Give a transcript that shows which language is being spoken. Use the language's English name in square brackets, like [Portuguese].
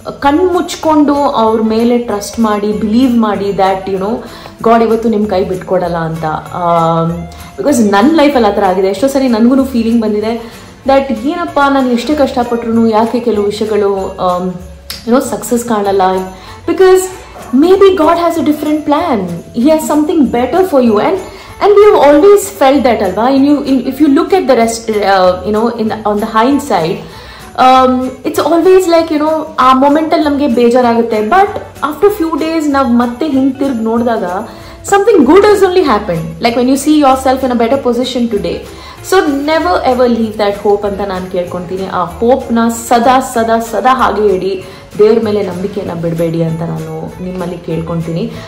[Kannada] ಕಣ್ಣು ಮುಚ್ಕೊಂಡು ಅವ್ರ ಮೇಲೆ ಟ್ರಸ್ಟ್ ಮಾಡಿ, ಬಿಲೀವ್ ಮಾಡಿ ದ್ಯಾಟ್ ಗಾಡ್ ಇವತ್ತು ನಿಮ್ಮ ಕೈ ಬಿಟ್ಕೊಡಲ್ಲ ಅಂತ. [English] because [Kannada] ನನ್ನ ಲೈಫಲ್ಲಿ ಆ ಥರ ಆಗಿದೆ. ಎಷ್ಟೋ ಸರಿ ನನಗೂ ಫೀಲಿಂಗ್ ಬಂದಿದೆ ದಟ್ ಏನಪ್ಪ ನಾನು ಎಷ್ಟೇ ಕಷ್ಟಪಟ್ರು ಯಾಕೆ ಕೆಲವು ವಿಷಯಗಳು ಸಕ್ಸಸ್ ಕಾಣಲ್ಲ. [English] Because maybe God has a different plan, he has something better for you. And we have always felt that, alva. If you look at the rest, on the hindsight, it's always like [Kannada] ಆ ಮೊಮೆಂಟಲ್ಲಿ ನಮಗೆ ಬೇಜಾರಾಗುತ್ತೆ. [English] but after few days [Kannada] ನಾವು ಮತ್ತೆ ಹಿಂಗೆ ತಿರ್ಗಿ ನೋಡಿದಾಗ [English] something good has only happened. Like when you see yourself in a better position today. So never ever leave that hope [Kannada] ಅಂತ ನಾನು ಕೇಳ್ಕೊಳ್ತೀನಿ. ಆ ಹೋಪ್ನ ಸದಾ ಹಾಗೆ ಇಡಿ, ದೇವ್ರ ಮೇಲೆ ನಂಬಿಕೆನ ಬಿಡಬೇಡಿ ಅಂತ ನಾನು ನಿಮ್ಮಲ್ಲಿ ಕೇಳ್ಕೊತೀನಿ.